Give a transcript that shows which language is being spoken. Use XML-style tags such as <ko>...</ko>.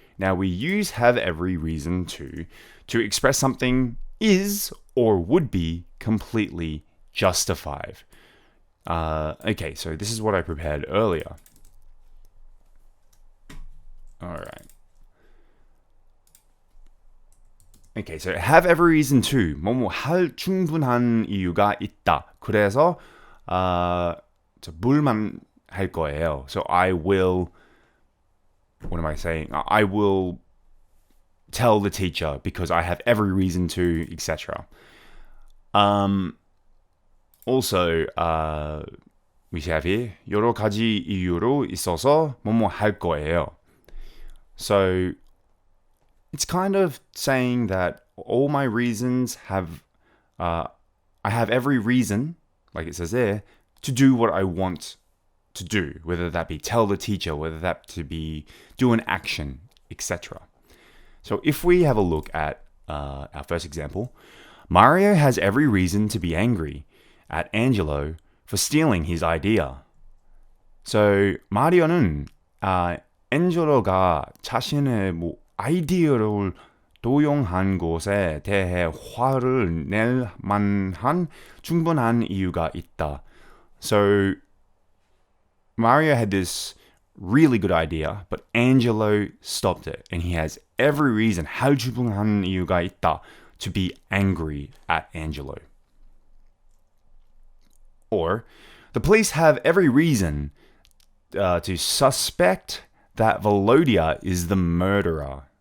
<en>Now we use have every reason to express something is or would be completely justified. Okay, so this is what I prepared earlier. All right. Okay, so have every reason to.</en> <ko>뭐뭐 할 충분한 이유가 있다. 그래서 물만 할 거예요.</ko> <en>So I will, what am I saying? I will tell the teacher because I have every reason to, etc. Also, we have here</en> <ko>여러 가지 이유로 있어서 뭐뭐 할 거예요.</ko> <en>So it's kind of saying that all my reasons have, I have every reason, like it says there, to do what I want to do, whether that be tell the teacher, whether that to be do an action, etc. So if we have a look at our first example, Mario has every reason to be angry at Angelo for stealing his idea.</en> <ko>So 마리오는 앤젤로가 자신의 아이디어를 도용한 것에 대해 화를 낼 만한 충분한 이유가 있다.</ko> <en>So Mario had this really good idea, but Angelo stopped it, and he has every reason,</en> <ko>할 충분한 이유가 있다,</ko> <en>to be angry at Angelo. Or, the police have every reason to suspect that Volodya is the murderer.</en>